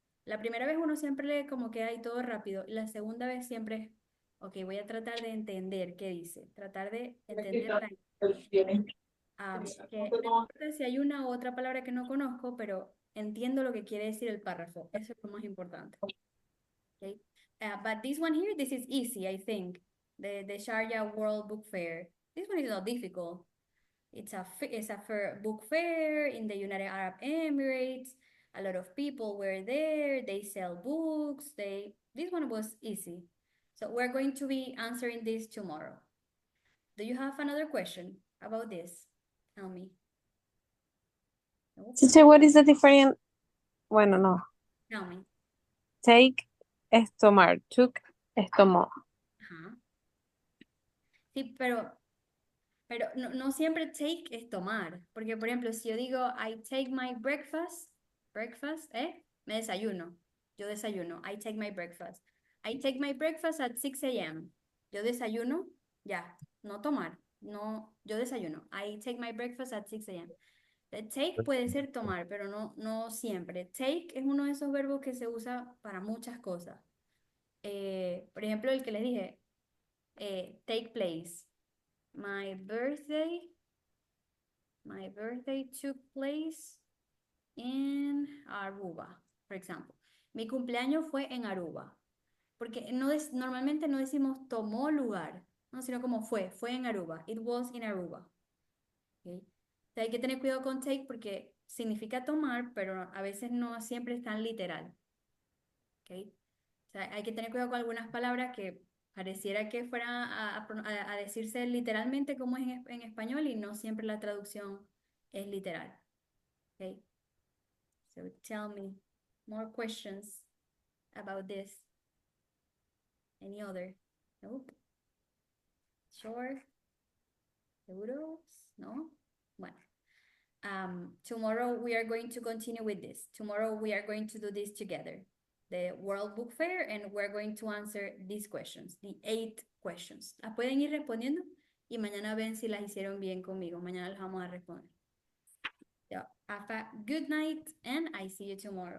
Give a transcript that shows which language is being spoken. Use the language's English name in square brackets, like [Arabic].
[Spanish] La primera vez uno siempre lee como que hay todo rápido y la segunda vez siempre es, ok, voy a tratar de entender qué dice, tratar de entender la que no importa si hay una u otra palabra que no conozco, pero entiendo lo que quiere decir el párrafo, eso es lo más importante. [English] Okay. But this one here, this is easy, I think. The Sharjah World Book Fair. This one is not difficult. It's a book fair in the United Arab Emirates. A lot of people were there. They sell books. This one was easy. So we're going to be answering this tomorrow. Do you have another question about this? Tell me. Nope. Teacher, what is the difference? [Spanish] Bueno, no. [English] Tell me. [Spanish] Take es tomar. Took es tomó. Ajá. Sí, pero no siempre take es tomar, porque por ejemplo, si yo digo [English] I take my breakfast, [Spanish] me desayuno, yo desayuno, I take my breakfast. [English] I take my breakfast at 6 a.m. [Spanish] Yo desayuno, ya, no tomar, no, yo desayuno. [English] I take my breakfast at 6 a.m. [Spanish] The take puede ser tomar, pero no siempre. Take es uno de esos verbos que se usa para muchas cosas. Por ejemplo, el que les dije, take place. [English] My birthday took place in Aruba, for example. [Spanish] Mi cumpleaños fue en Aruba. Porque normalmente no decimos tomó lugar, ¿no? Sino como fue en Aruba. [English] It was in Aruba. Okay. [Spanish] O sea, hay que tener cuidado con take porque significa tomar, pero a veces no siempre es tan literal. Okay. O sea, hay que tener cuidado con algunas palabras que pareciera que fuera a decirse literalmente como es en español y no siempre la traducción es literal. [English] Okay. So tell me more questions about this. Any other? Nope. Sure. [Spanish] ¿Seguros? No? Bueno. [English] Tomorrow we are going to continue with this. Tomorrow we are going to do this together. the World Book Fair, and we're going to answer these questions, the 8 questions. [Spanish] Las pueden ir respondiendo y mañana ven si las hicieron bien conmigo. Mañana las vamos a responder. [English] So, have a good night, and I see you tomorrow.